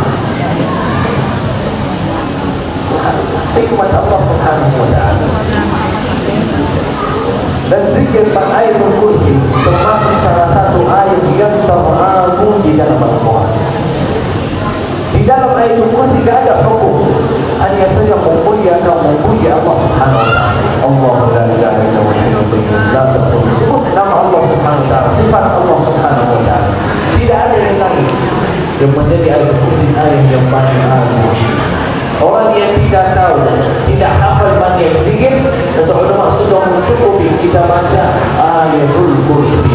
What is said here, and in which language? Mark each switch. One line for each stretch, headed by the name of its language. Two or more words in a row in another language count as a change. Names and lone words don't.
Indonesian: Hikmat Allah
Arabic: سبحانه وتعالى.
Indonesian: Dan zikir
Arabic: آية الكرسي
Indonesian: termasuk salah satu ayat yang terlalu di dalam Al-Quran. Di dalam ayat itu masih tidak ada hukum. Hanya saja memuji atau memuji Allah
Arabic: سبحانه وتعالى. الله لا إله إلا هو لا تقل.
Indonesian: Sebut nama Allah
Arabic: سبحانه وتعالى,
Indonesian: sifat Allah
Arabic: سبحانه وتعالى.
Indonesian: Tidak ada yang lain yang menjadi ayat yang paling agung. Orang yang tidak tahu, tidak hafal banyak zikir, kata ulama sudah mencukupi kita baca
Arabic: آية الكرسي.